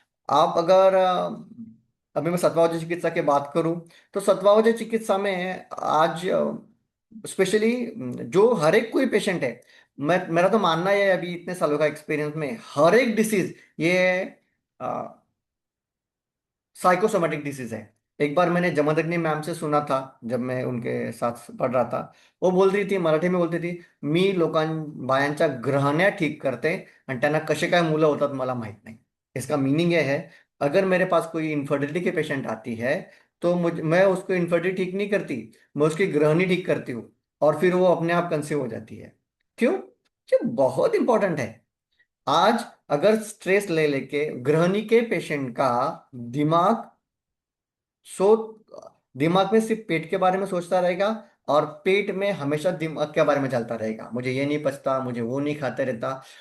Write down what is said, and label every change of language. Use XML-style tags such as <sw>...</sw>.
<hi>आप अगर अभी मैं सत्वावजय चिकित्सा की बात करूं, तो सत्वावजय चिकित्सा में आज स्पेशली जो हर एक कोई पेशेंट है, मैं मेरा तो मानना है अभी इतने सालों का एक्सपीरियंस में, हर एक डिसीज ये साइकोसोमेटिक डिसीज है। एक बार मैंने जमदग्नि मैम से सुना था, जब मैं उनके साथ पढ़ रहा था, वो बोल रही थी, मराठी में बोलती थी,</hi> <mr>मी लोकां बायांच्या ग्रहण्या ठीक करते आणि त्यांना कसे काय मुलं होतात मला माहित नाही।</mr> <hi>इसका मीनिंग ये है, अगर मेरे पास कोई इन्फर्टिलिटी के पेशेंट आती है, तो मैं उसको इन्फर्टिलिटी ठीक नहीं करती, मैं उसकी ग्रहणी ठीक करती हूँ, और फिर वो अपने आप कंसीव हो जाती है। क्यों? ये बहुत इंपॉर्टेंट है। आज अगर स्ट्रेस ले लेके गृहिणी के पेशेंट का दिमाग सो दिमाग में सिर्फ पेट के बारे में सोचता रहेगा, और पेट में हमेशा दिमाग के बारे में चलता रहेगा, मुझे ये नहीं पचता, मुझे वो नहीं खाते रहता।</hi>